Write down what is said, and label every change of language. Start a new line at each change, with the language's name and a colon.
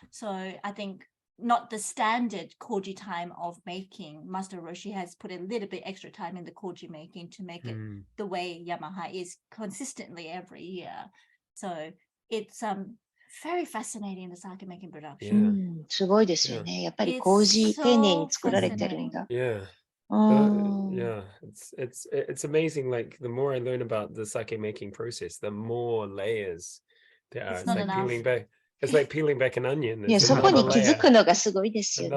English: So I think not the standard koji time of making. Master Hiroshi has put a little bit extra time in the koji making to make it the way Yamahai is consistently every year. So it's very fascinating, the sake making production.
Japanese: すごいですよね。やっぱり麹丁寧に作られてるんだ。
English: Yeah. Yeah. It's amazing. Like, the more I learn about the sake making process, the more layers there are. It's not enough. It's like peeling back an onion.
Japanese: いや、そこに気づくのがすごいですよね。